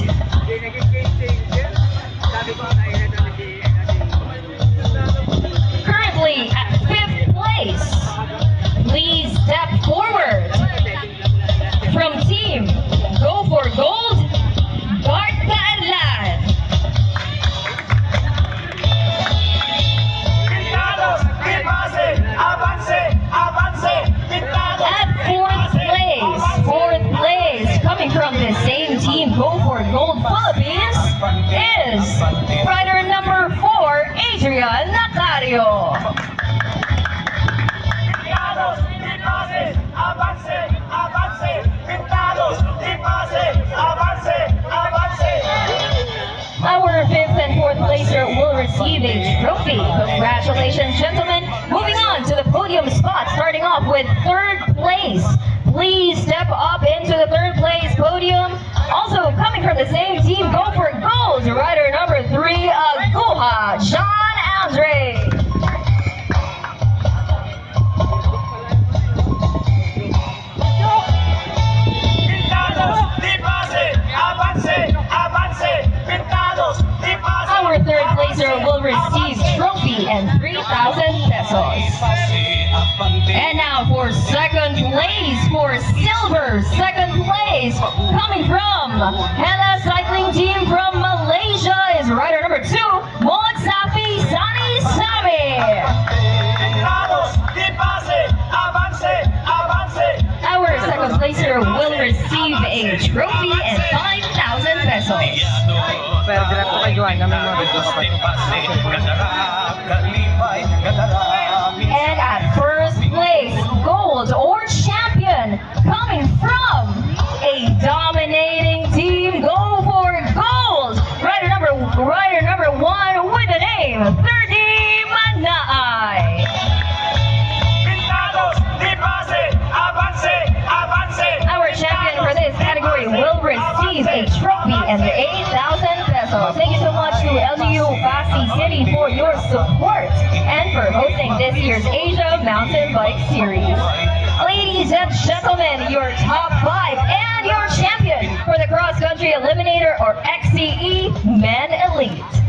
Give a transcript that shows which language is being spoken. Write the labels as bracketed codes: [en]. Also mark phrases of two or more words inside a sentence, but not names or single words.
[en] Currently at 5th place, please step forward from Team Go for Gold, Dart Kaadlan. [es] Pintados, di pase, avance, avance, pintados. [en] At 4th place, coming from the same team, Go for Gold Philippines, is rider number 4, Adrian Nacario. [es] Pintados, di pase, avance, avance, pintados, di pase, avance, avance. [en] Our 5th and 4th placer will receive a trophy. Congratulations, gentlemen. Moving on to the podium spot, starting off with 3rd place. please step up into the third place podium. Also coming from the same team, go for gold, rider number 3, Aguha, John Andre. [es] Pintados, di pase, avance, avance. Pintados, di pase. [en] Our third placer will receive trophy and 3,000 pesos. And now for second place, for silver, second place, coming from Hela Cycling Team from Malaysia is rider number 2, Mohd Safi Sani Sami. [es] Pintados, di pase, avance, avance. [en] Our second placer will receive a trophy and 5,000 pesos. [tl] Pero direkto kay Juan kami [en] And at first place, gold or champion, coming from a dominating team, go for gold. Rider number 1 with the name 30 Manaay. [es] Pintados, di pase, avance, avance. [en] Our champion for this category will receive a trophy and 8,000 pesos. Thank you so much to LGU Pasig City for your support and for hosting this year's Asia Mountain Bike Series. Ladies and gentlemen, your top 5 and your champion for the Cross Country Eliminator or XCE Men Elite.